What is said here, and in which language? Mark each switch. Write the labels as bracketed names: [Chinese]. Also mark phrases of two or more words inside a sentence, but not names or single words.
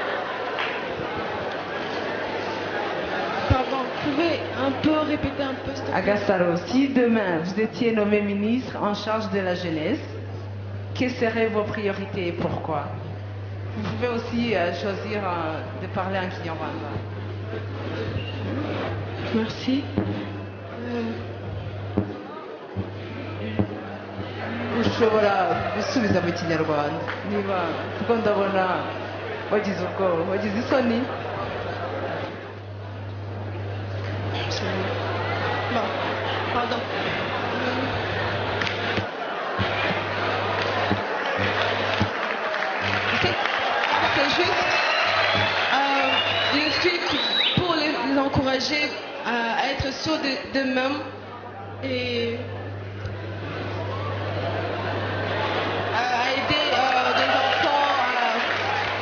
[French] Pardon, vous pouvez un peu répéter un peu? Agasalo, si demain vous étiez nommé ministre en charge de la jeunesse, quelles seraient vos priorités et pourquoi? Vous pouvez aussi choisir de parler en kinyarwanda. Merci. [Kinyarwanda] ushobora gusubiza mu kinyarwanda niba kuko ndabona wagize ubwoba, wagize isoni. [French] Bon, pardon. C'est juste le truc pour les encourager à être sûrs d'eux-mêmes et à aider des enfants